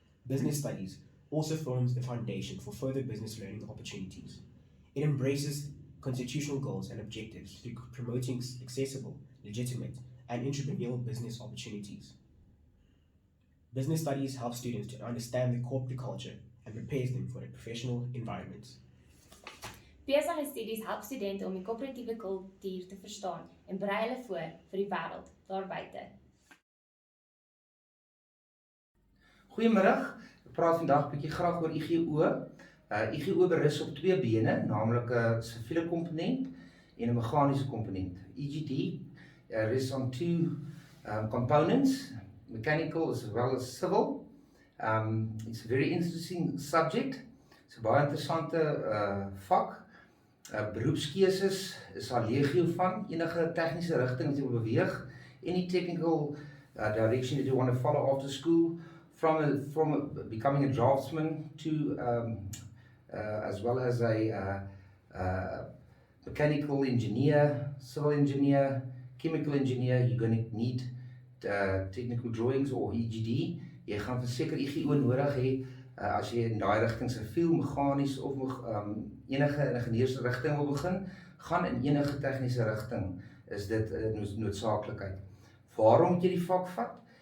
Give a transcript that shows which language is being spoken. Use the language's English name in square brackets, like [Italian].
[English] Business studies also forms the foundation for further business learning opportunities. It embraces constitutional goals and objectives through promoting accessible, legitimate, and entrepreneurial business opportunities. Business studies help students to understand the corporate culture and prepares them for a professional environment. [Afrikaans] Besigheidsstudies help studente om die koöperatiewe kultuur te verstaan en berei hulle voor vir die wêreld daar buite. Goeiemiddag. Ek praat vandag 'n bietjie graag oor IGO. IGO berus op twee bene, naamlik 'n siviele komponent en 'n meganiese komponent. [English] EGD rests on two components, mechanical as well as civil. It's a very interesting subject. It's [Afrikaans] 'n baie interessante vak. Beroepskeuses is daar legio van, enige tegniese rigting wat jy wil beweeg, [English] any technical direction that you want to follow after school, from becoming a draftsman to as well as a mechanical engineer, civil engineer, chemical engineer. You're going to need technical drawings or EGD. [Afrikaans] Jy gaan verseker IGO nodig hê as jy in daai rigting siviel, meganies of enige ingenieursrigting wil begin, gaan in enige tegniese rigting is dit 'n noodsaaklikheid. Waarom moet jy die vak vat?